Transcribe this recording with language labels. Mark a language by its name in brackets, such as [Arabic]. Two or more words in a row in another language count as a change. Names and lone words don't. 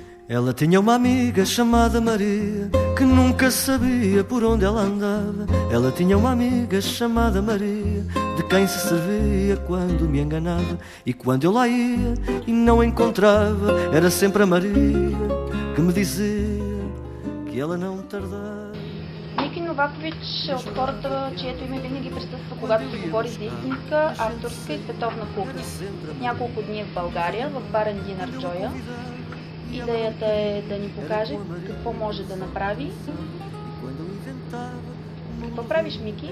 [Portuguese] Ela tinha uma amiga chamada Maria, que nunca sabia por onde ela andava. Ela tinha uma amiga chamada Maria, de quem se servia quando me enganava. E quando eu lá ia e não a encontrava, era sempre a Maria que me dizia que ela não tardava. [Bulgarian] Ники Новакович е от хората, чието име винаги присъства, когато се говори за истинска, авторска и световна кухня. Няколко дни в България, в барен Динар Джоя. Идеята е да ни покаже какво може да направи. Какво правиш, Мики?